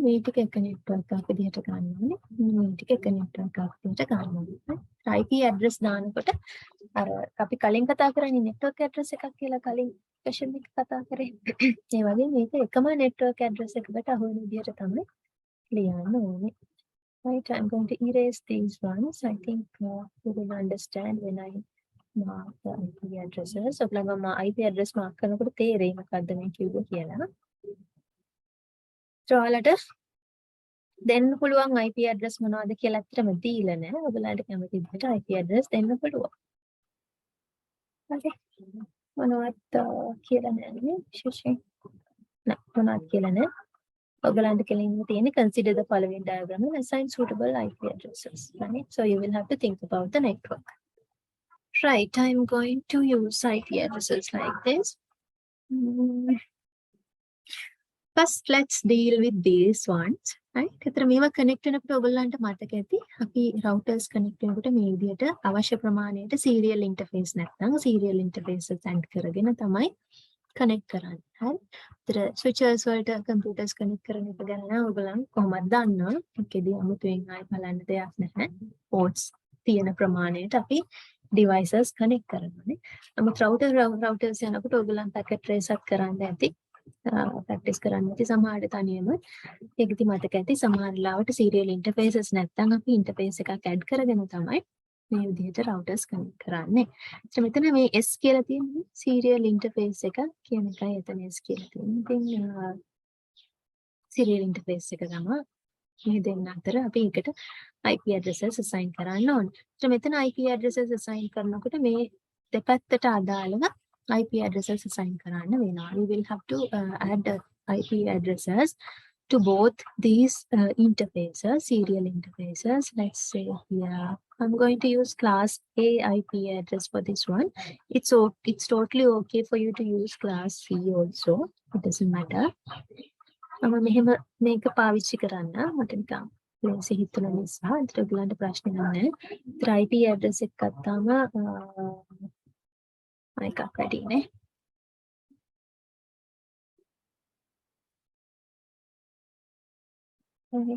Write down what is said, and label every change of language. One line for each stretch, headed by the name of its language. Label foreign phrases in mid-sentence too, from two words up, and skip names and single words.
Sinhala: මේ ටික එක network එකක් විදිහට ගන්න ඕනේ. මේ ටික එක network එකක් විදිහට ගන්න ඕනේ.
English: IP address
Sinhala: දානකොට අර අපි කලින් කතා කරන්නේ
English: network address
Sinhala: එකක් කියලා කලින් session එක කතා කරේ. ඒ වගේ මේක එකම
English: network address
Sinhala: එකකට අහු වෙන විදිහට තමයි ලියන්න ඕනේ.
English: Right, I'm going to erase these ones. I think you will understand when I mark the IP addresses. So,
Sinhala: ඔයාලම
English: IP address mark
Sinhala: කරනකොට තේරෙයි මොකද්ද මේ කිව්වේ කියලා. So, ඔයාලට දෙන්න පුළුවන්
English: IP address
Sinhala: මොනවද කියලා අත්‍තරම දීලා නැහැ. ඔයාලට කැමති විදිහට
English: IP address
Sinhala: දෙන්න පුළුවන්. හරි. මොනවත් කියලා නැහැ විශේෂයෙන්. නෑ මොනවත් කියලා නැහැ. ඔයාලන්ට කෙලින්ම තියෙන්නේ
English: consider the following diagram and assign suitable IP addresses. Right? So you will have to think about the network. Right, I'm going to use IP addresses like this. First, let's deal with these ones. Right?
Sinhala: එතන මේවා connect වෙනකොට ඔයගොල්ලන්ට මතක ඇති අපි
English: routers connect
Sinhala: වෙනකොට මේ විදිහට අවශ්‍ය ප්‍රමාණයට
English: serial interface
Sinhala: නැත්නම්
English: serial interfaces add
Sinhala: කරගෙන තමයි connect කරන්නේ. හරි. ඒතර switches වලට
English: computers connect
Sinhala: කරන එක ගැන නම් ඔයගොල්ලන් කොහොමද දන්නවා? ඒකෙදී අමුතුවෙන් ආයෙ බලන්න දෙයක් නැහැ. ports තියෙන ප්‍රමාණයට අපි
English: devices connect
Sinhala: කරනවානේ. නමුත් routers යනකොට ඔයගොල්ලන්
English: packet trace up
Sinhala: කරන්න ඇති. practice කරන්න ඇති සමහරට තනියම. ඒකෙදි මතක ඇති සමහර ලාවට
English: serial interfaces
Sinhala: නැත්නම් අපි interface එකක් add කරගෙන තමයි මේ විදිහට
English: routers connect
Sinhala: කරන්නේ. මෙතන මේ S කියලා තියෙන්නේ
English: serial interface
Sinhala: එක කියන එකයි එතන S කියලා තියෙන්නේ. ඉතින්
English: serial interface
Sinhala: එක තමයි මේ දෙන්න අතර අපි එකට
English: IP addresses assign
Sinhala: කරන්න ඕනේ. මෙතන
English: IP addresses assign
Sinhala: කරනකොට මේ දෙපැත්තට අදාළව
English: IP addresses assign
Sinhala: කරන්න වෙනවා.
English: We will have to add IP addresses to both these interfaces, serial interfaces. Let's say here I'm going to use class A IP address for this one. It's totally okay for you to use class C also. It doesn't matter.
Sinhala: I'm මෙහෙම මේක පාවිච්චි කරන්න මට නිකන් ලේසි හිතුන නිසා ඒතර ඔයගලන්ට ප්‍රශ්න නැහැ. ඒතර IP address එක ගත්තාම එකක් වැඩිනේ.
English: Right.